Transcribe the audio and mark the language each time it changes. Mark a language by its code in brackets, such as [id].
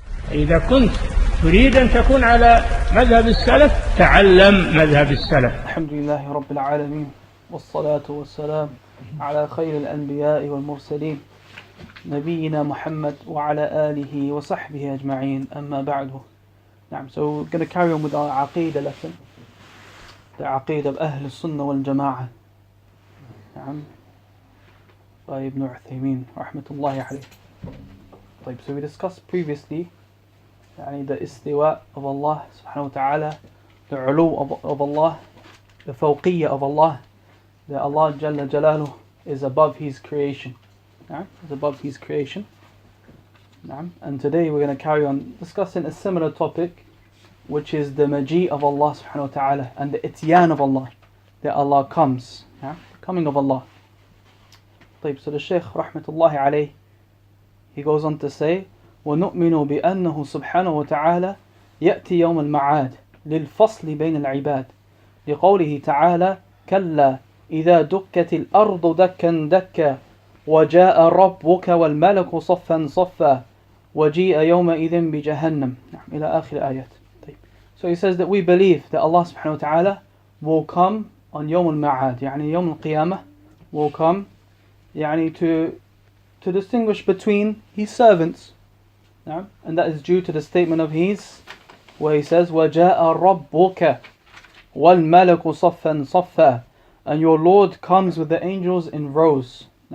[ar] إذا كنت تريد أن تكون على مذهب السلف تعلم مذهب السلف. الحمد لله رب العالمين والصلاة والسلام على خير الأنبياء والمرسلين نبينا محمد وعلى آله وصحبه أجمعين أما بعد. [en] So we're going to carry on with our Aqīdah lesson, the Aqīdah of Al-Sunnah wal-Jama'ah by Ibn Al-Uthaymeen rahmatullahi alayh. So we discussed previously the istiwa of Allah subhanahu wa ta'ala, the ulu of Allah, the fawqiyya of Allah, that Allah Jalla Jalaluh is above His creation. Is above His creation. And today we're going to carry on discussing a similar topic, which is the maji of Allah subhanahu wa ta'ala and the ityan of Allah, that Allah comes, the coming of Allah. So the Shaykh rahmatullahi alayh, he goes on to say, [ar] وَنُؤْمِنُ بِأَنَّهُ سُبْحَانَهُ وَتَعَالَى يَأْتِي يَوْمَ الْمَعَادِ لِلْفَصْلِ بَيْنَ الْعِبَادِ لِقَوْلِهِ تَعَالَى كَلَّا إِذَا دُكَّتِ الْأَرْضُ دَكًّا دَكًّا وَجَاءَ رَبُّكَ وَالْمَلَكُ صَفًّا صَفًّا وَجِيءَ يَوْمَئِذٍ بِجَهَنَّمَ إلى آخر آيات. [en] So he says that we believe that Allah subhanahu wa ta'ala will come on Yawm al-Ma'ad, Yawm al-Qiyamah, will come to distinguish between His servants. And that is due to the statement of His, where He says, [ar] وَجَاءَ رَبُّكَ وَالْمَلَكُ صَفًّا صَفًّا, [en] and your Lord comes with the angels in rows.